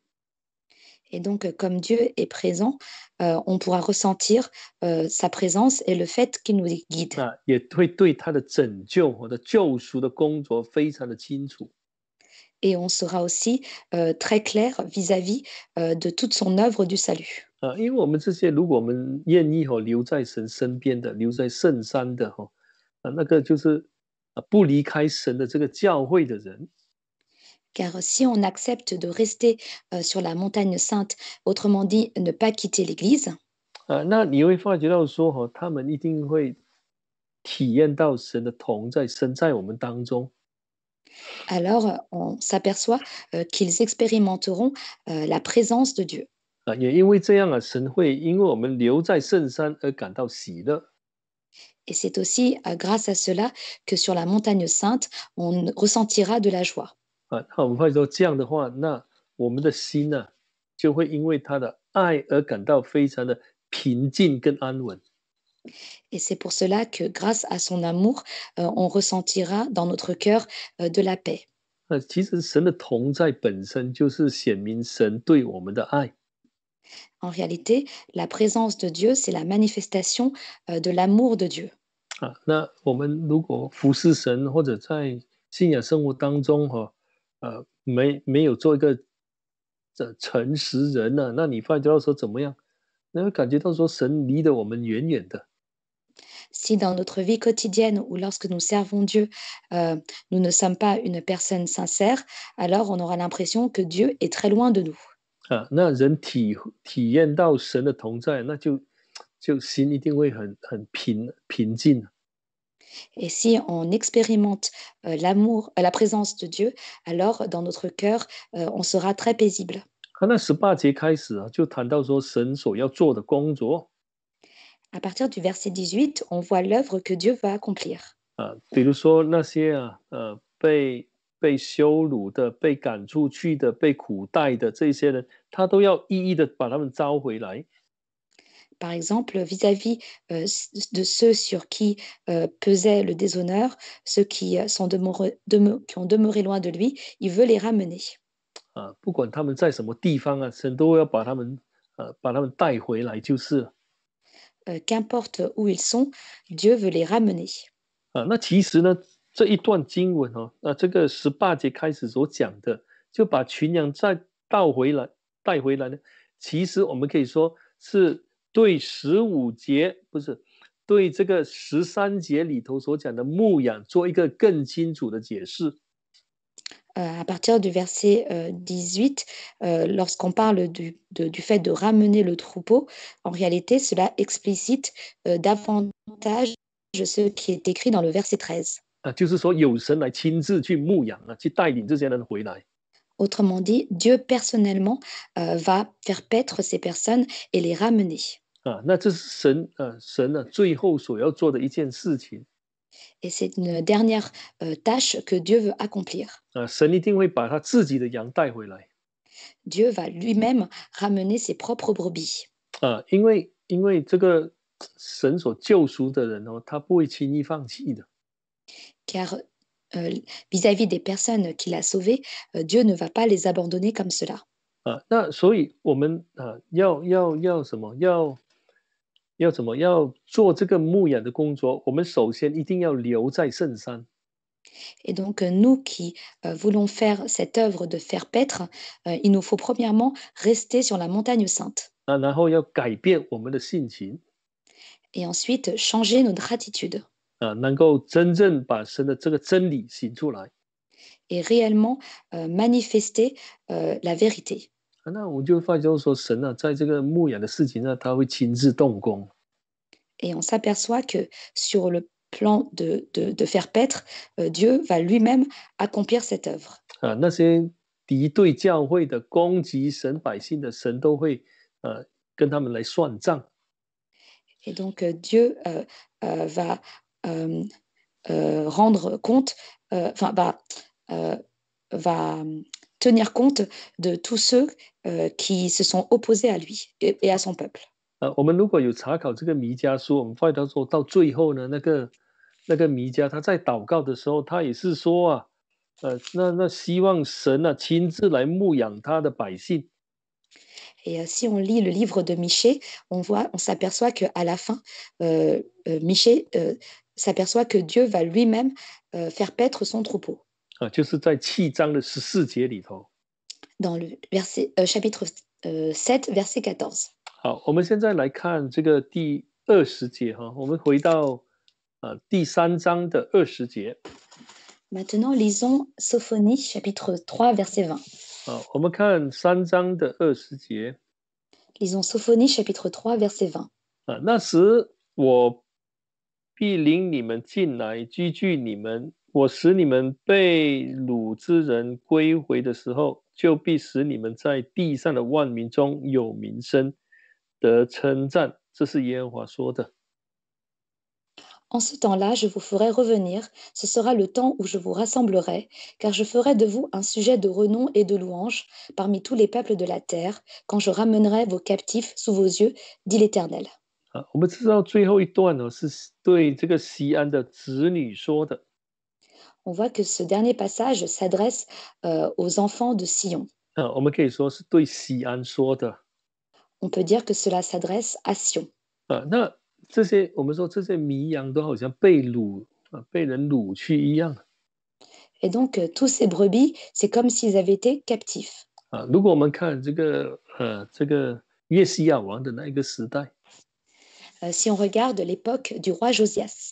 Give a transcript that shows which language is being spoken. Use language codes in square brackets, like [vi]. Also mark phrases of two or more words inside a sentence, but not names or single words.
[fr] Et donc, comme Dieu est présent, on pourra ressentir sa présence et le fait qu'il nous guide. [zh] 也会对他的拯救或者救赎的工作非常的清楚。 [fr] Et on sera aussi très clair vis-à-vis de toute son œuvre du salut. [zh] 因为我们这些，如果我们愿意留在神身边的，留在圣山的那个就是不离开神的这个教会的人。 [fr] Car si on accepte de rester sur la montagne sainte, autrement dit, ne pas quitter l'Église, [zh] 那你会发觉到说他们一定会体验到神的同在，神在我们当中。 [fr] alors on s'aperçoit qu'ils expérimenteront la présence de Dieu. [zh] 也因为这样神会因为我们留在圣山而感到喜乐。 [fr] Et c'est aussi grâce à cela que sur la montagne sainte, on ressentira de la joie. [zh] 那我们会说这样的话，那我们的心呢、就会因为他的爱而感到非常的平静跟安稳。 [fr] Et c'est pour cela que grâce à son amour, on ressentira dans notre cœur de la paix. [zh] 其实神的同在本身就是显明神对我们的爱。 [fr] En réalité, la présence de Dieu, c'est la manifestation de l'amour de Dieu. [zh] 那我们如果服侍神或者在信仰生活当中没有做一个诚实人呢、那你发觉到说怎么样？那会感觉到说神离得我们远远的。 [fr] Si dans notre vie quotidienne ou lorsque nous servons Dieu, nous ne sommes pas une personne sincère, alors on aura l'impression que Dieu est très loin de nous. [zh] 那人体验到神的同在，那就心一定会很平静。 [fr] Et si on expérimente l'amour, la présence de Dieu, alors dans notre cœur, on sera très paisible. [zh] 那18节开始就谈到说神所要做的工作。 [fr] À partir du verset 18, on voit l'œuvre que Dieu va accomplir. [zh] 比如说那些被羞辱的、被赶出去的、被苦待的这些人，他都要一一的把他们招回来。 [fr] Par exemple, vis-à-vis de ceux sur qui pesait le déshonneur, ceux qui, qui ont demeuré loin de lui, il veut les ramener. [zh] 不管他们在什么地方神都要把他们带回来，就是了。 [fr] Qu'importe où ils sont, Dieu veut les ramener. [zh] 那其实呢，这一段经文这个18节开始所讲的，就把群羊再带回来呢。其实我们可以说是对15节，不是对这个13节里头所讲的牧养做一个更清楚的解释。 [fr] À partir du verset 18, lorsqu'on parle du fait de ramener le troupeau, en réalité, cela explicite davantage ce qui est écrit dans le verset 13. [zh] 就是说有神来亲自去牧养去带领这些人回来。 [fr] Autrement dit, Dieu personnellement va faire paître ces personnes et les ramener. [zh] 那这是神最后所要做的一件事情。 [fr] Et c'est une dernière tâche que Dieu veut accomplir. [zh] 神一定会把他自己的羊带回来。 [fr] Dieu va lui-même ramener ses propres brebis. [zh] 因为这个神所救赎的人他不会轻易放弃的。 [fr] Car vis-à-vis des personnes qu'il a sauvées, Dieu ne va pas les abandonner comme cela. [zh] 那所以我们要什么？要做这个牧养的工作，我们首先一定要留在圣山。 [fr] Et donc, nous qui voulons faire cette œuvre de faire paître, il nous faut premièrement rester sur la montagne sainte [zh] 然后要改变我们的性情 [fr] et ensuite changer notre attitude [zh] 能够真正把神的这个真理行出来。 [fr] et réellement manifester la vérité. [zh] 那我就发觉说，神在这个牧养的事情上，他会亲自动工。 [fr] Et on s'aperçoit que sur le plan de faire paître, Dieu va lui-même accomplir cette œuvre. [zh] 那些敌对教会的、攻击神百姓的，神都会跟他们来算账。 [fr] Et donc Dieu va rendre compte, enfin va tenir compte de tous ceux qui se sont opposés à lui et à son peuple. [zh] 我们如果有查考这个弥迦书，我们发现说到最后呢，那个弥迦他在祷告的时候，他也是说那希望神亲自来牧养他的百姓。 [fr] Et si on lit le livre de Michée, on s'aperçoit qu'à la fin, Michée s'aperçoit que Dieu va lui-même faire paître son troupeau. [zh] 就是在7章的14节里头。 [fr] Dans le chapitre 7, verset 14. [zh] 好，我们现在来看这个第20节我们回到第3章的20节。 [fr] Maintenant, lisons Sophonie, chapitre 3, verset 20. [zh] 我们看3章的20节。 [fr] Lisons Sophonie, chapitre 3, verset 20. [zh] 那时我必领你们进来，居居你们。我使你们被掳之人归回的时候，就必使你们在地上的万民中有名声，得称赞。这是耶和华说的。 [fr] En ce temps-là, je vous ferai revenir, ce sera le temps où je vous rassemblerai, car je ferai de vous un sujet de renom et de louange parmi tous les peuples de la terre, quand je ramènerai vos captifs sous vos yeux, dit l'Éternel. [zh] 我们知道最后一段呢是对这个西安的子女说的。 [fr] On voit que ce dernier passage s'adresse aux enfants de Sion. [zh] 我们可以说是对西安说的。 [fr] On peut dire que cela s'adresse à Sion. [zh] 那这些我们说这些迷羊都好像被被人掳去一样。 [fr] Et donc, tous ces brebis, c'est comme s'ils avaient été captifs. [zh] 如果我们看这个约西亚王的那一个时代， [fr] Si on regarde l'époque du roi Josias,